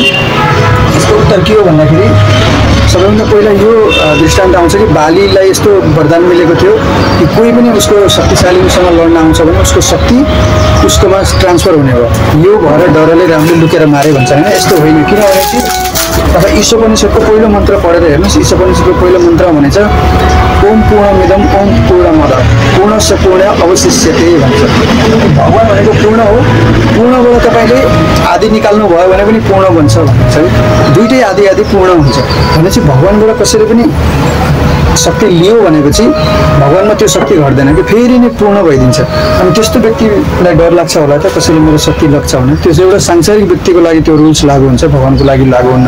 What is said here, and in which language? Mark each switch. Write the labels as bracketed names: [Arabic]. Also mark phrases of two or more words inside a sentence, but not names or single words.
[Nepali] यसको उत्तर के हो भन्दाखेरि सबैभन्दा पहिला यो दृष्टान्त आउँछ कि बालीलाई यस्तो वरदान मिलेको थियो कि कोही पनि उसको शक्तिशालीसँग लड्न आउँछ भने उसको शक्ति उसकोमा ट्रान्सफर हुने हो। यो भएर डरले रामले लुकेर मारे भन्छ हैन। यस्तो होइन, किनभने चाहिँ तपाईँ ईशोपनिषदको पहिलो मन्त्र पढेर हेर्नुहोस्। ईशोपनिषदको पहिलो मन्त्र भनेछ [Sanskrit] ओम पूर्णमिदं ओम पूर्णमद पूर्णस्य पूर्ण अवशिष्यते [Nepali] भन्छ। भगवान भनेको पूर्ण हो। पूर्णबाट तपाईँले आदि निकाल्नु भयो भने पनि पूर्ण बन्छ भन्छ है। दुईटै आदि आदि पूर्ण हुन्छ भनेपछि भगवानबाट कसैले पनि शक्ति लियो भनेपछि भगवानमा त्यो शक्ति घट्दैन कि फेरि नै पूर्ण भइदिन्छ। अनि त्यस्तो व्यक्तिलाई डर लाग्छ होला त कसैले मेरो शक्ति लाग्छ भने त्यो चाहिँ एउटा सांसारिक व्यक्तिको लागि त्यो रुल्स लागू हुन्छ, भगवानको लागि लागू हुन्न।